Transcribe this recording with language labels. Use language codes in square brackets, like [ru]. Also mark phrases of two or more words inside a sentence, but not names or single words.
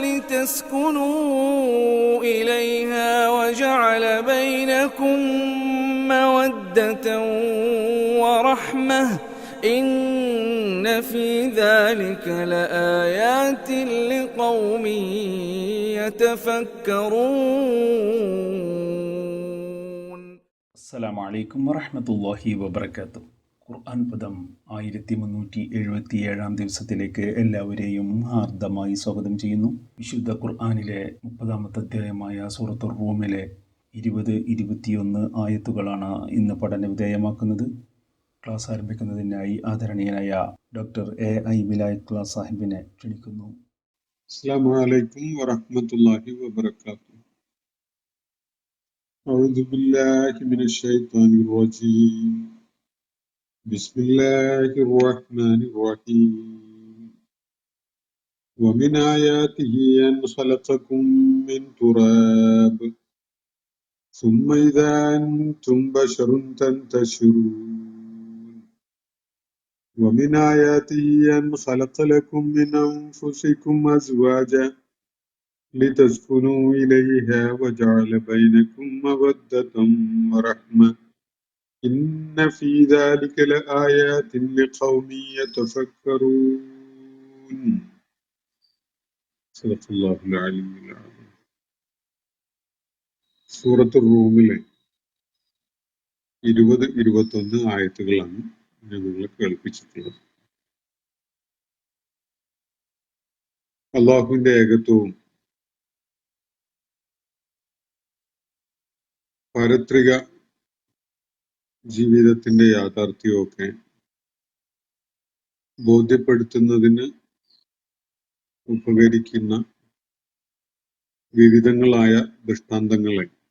[ar] لتسكنوا إليها وجعل بينكم مودة ورحمة إن في ذلك لآيات لقوم يتفكرون. السلام عليكم ورحمة الله وبركاته. [ml] ഖുർആൻ പദം 1377 ദിവസത്തിലേക്ക് എല്ലാവരെയും ഹാർദമായി സ്വാഗതം ചെയ്യുന്നു. വിശുദ്ധ ഖുർആനിലെ 30-ാമത്തെ അധ്യായമായ സൂറത്തുർ റൂമിലെ 20-21 ആയത്തുകളാണ് ഇന്ന് പഠന വിധേയമാക്കുന്നത്. ക്ലാസ് ആരംഭിക്കുന്നതിനായി ആദരണീയനായ ഡോക്ടർ A.I. വിലായത്തുള്ള സാഹിബിനെ ക്ഷണിക്കുന്നു. [ar] السلام عليكم ورحمة الله وبركاته. أعوذ بالله من الشيطان الرجيم. بسم الله الرحمن الرحيم. ومن آياته أن خلقكم من تراب ثم إذا أنتم بشر تنتشرون ومن آياته أن خلق لكم من أنفسكم أزواجا لتسكنوا إليها وجعل بينكم مودة ورحمة إن في ذلك لآيات لقوم يتفكرون. صدق الله العلي العظيم. [ml] സൂറത്തുർ റൂമിലെ 20-21 ആയത്തുകളാണ് ഞാൻ നിങ്ങളെ കേൾപ്പിച്ചിട്ടുള്ളത്. അള്ളാഹുവിന്റെ ഏകത്വവും പാരത്രിക ജീവിതത്തിന്റെ യാഥാർത്ഥ്യമൊക്കെ ബോധ്യപ്പെടുത്തുന്നതിന് ഉപകരിക്കുന്ന വിവിധങ്ങളായ ദൃഷ്ടാന്തങ്ങളെ